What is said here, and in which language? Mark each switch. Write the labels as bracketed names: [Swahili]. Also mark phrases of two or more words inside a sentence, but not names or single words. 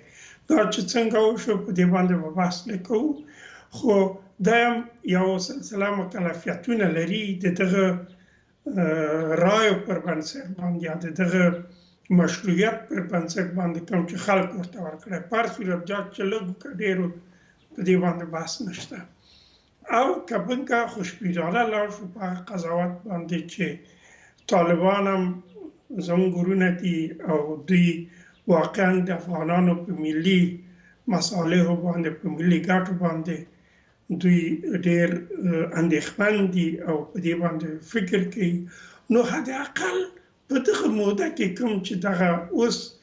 [Pashto] دا چې څنګه وشو په دې باندې به بحث نه کوو، خو دا هم یو سلسله مکلفیتونه لري د دغه رایو پر بنسټ باندې یا د دغه مشروعیت پر بنسټ باندې کوم چې خلک ورته ورکړی، په هر صورت جا چې لږ که ډېرو په دې باندې بحث نشته. او که بلکه خوشبینانه لاړ شو په هغه قضاوت باندې چې طالبان هم زموږ ورونه دي او دوی واقعا د افغانانو په ملي مصالحو باندې په ملي ګټو باندې دوی ډېر اندېښمن دي او په دې باندې فکر کوي، نو حداقل په دغه موده کې کوم چې دغه اوس